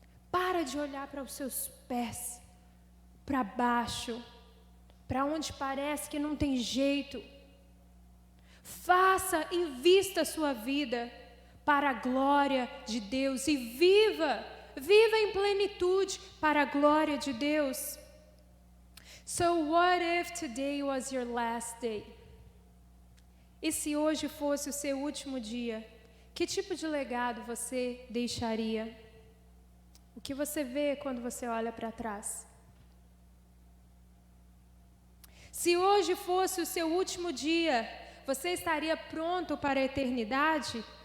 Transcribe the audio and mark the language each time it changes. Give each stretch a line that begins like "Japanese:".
Portuguese: Para de olhar para os seus pés, para baixo, para onde parece que não tem jeito. Faça, invista a sua vida para a glória de Deus e viva em plenitude para a glória de Deus.
English: So what if today was your last day?
Portuguese: E se hoje fosse o seu último dia? Que tipo de legado você deixaria? O que você vê quando você olha para trás? Se hoje fosse o seu último dia, você estaria pronto para a eternidade?